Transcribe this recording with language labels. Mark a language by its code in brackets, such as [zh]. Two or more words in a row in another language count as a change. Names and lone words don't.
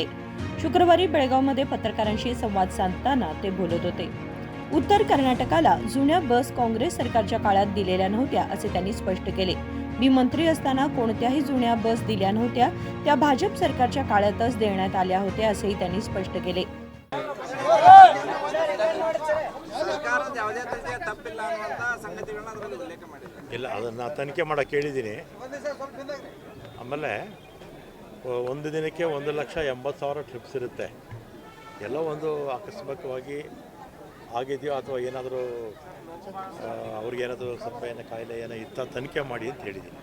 [mr] शुक्रवारी बेळगावमध्ये पत्रकारांशी संवाद साधताना ते बोलत होते. उत्तर कर्नाटकाला जुन्या बस काँग्रेस सरकारच्या काळात दिलेल्या नव्हत्या असे त्यांनी स्पष्ट केले. मी मंत्री असताना कोणत्याही जुन्या बस दिल्या नव्हत्या, त्या भाजप सरकारच्या काळातच देण्यात आल्या होत्या असेही त्यांनी स्पष्ट केले. [kn] ಇಲ್ಲ, ಅದನ್ನು ತನಿಖೆ ಮಾಡೋಕ್ಕೆ ಹೇಳಿದ್ದೀನಿ. ಆಮೇಲೆ ಒಂದು ದಿನಕ್ಕೆ 1,80,000 ಟ್ರಿಪ್ಸ್ ಇರುತ್ತೆ. ಎಲ್ಲೋ ಒಂದು ಆಕಸ್ಮಿಕವಾಗಿ ಆಗಿದೆಯೋ ಅಥವಾ ಏನಾದರೂ ಅವ್ರಿಗೇನಾದರೂ ಸ್ವಲ್ಪ ಏನೋ ಕಾಯಿಲೆ ಏನೋ ಇತ್ತ ತನಿಖೆ ಮಾಡಿ ಅಂತ ಹೇಳಿದ್ದೀನಿ.